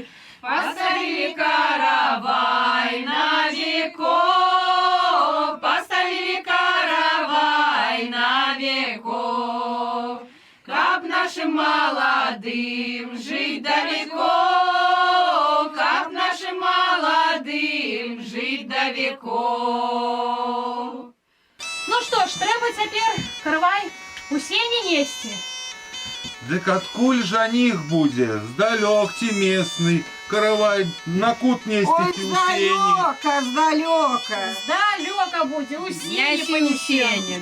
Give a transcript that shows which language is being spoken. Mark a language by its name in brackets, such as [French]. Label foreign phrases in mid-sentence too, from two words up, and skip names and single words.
[Russian] Поставили каравай на веков, поставили каравай на веков, каб нашим молодым жить далеко, каб нашим молодым жить до веков. [Belarusian] Ну что ж, трэба цяпер каравай у сені несці. Дык адкуль жаніх будзе? Здалёк ці местный. Каравай на кут Ой, несці ці ў сені. здалёка, здалёка. Здалёка будзе, у сені понесем.